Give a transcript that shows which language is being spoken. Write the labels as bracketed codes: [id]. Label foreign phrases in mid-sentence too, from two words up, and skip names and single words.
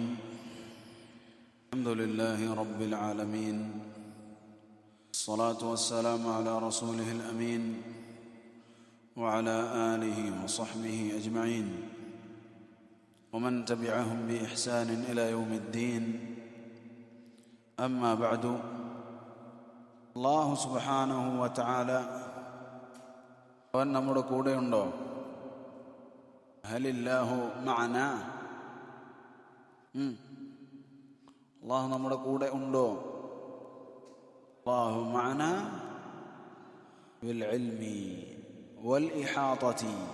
[ar] الحمد لله رب العالمين، الصلاة والسلام على رسوله الأمين وعلى آله وصحبه أجمعين ومن تبعهم بإحسان إلى يوم الدين. أما بعد، الله سبحانه وتعالى [ml] അവൻ നമ്മുടെ കൂടെയുണ്ടോ? [ar] هل الله معنا, [ml] അള്ളാഹു നമ്മുടെ കൂടെ ഉണ്ടോ? [ar] الله معنا بالعلم والإحاطة.